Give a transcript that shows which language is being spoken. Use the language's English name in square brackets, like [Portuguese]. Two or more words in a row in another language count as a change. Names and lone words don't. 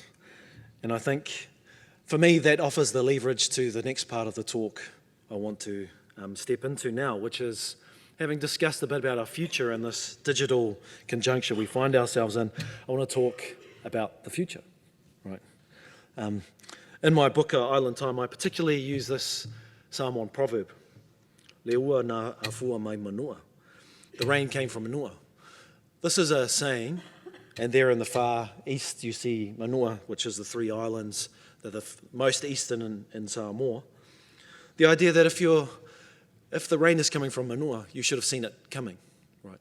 [English] And I think for me that offers the leverage to the next part of the talk I want to step into now, which is having discussed a bit about our future and this digital conjuncture we find ourselves in. I want to talk about the future, right? In my book, Island Time, I particularly use this Samoan proverb. [Samoan] Le ua nā awhua mai manua. [English] The rain came from Manua. This is a saying, and there in the far east you see Manua, which is the 3 islands that are the most eastern in Samoa. The idea that if the rain is coming from Manua, you should have seen it coming, right?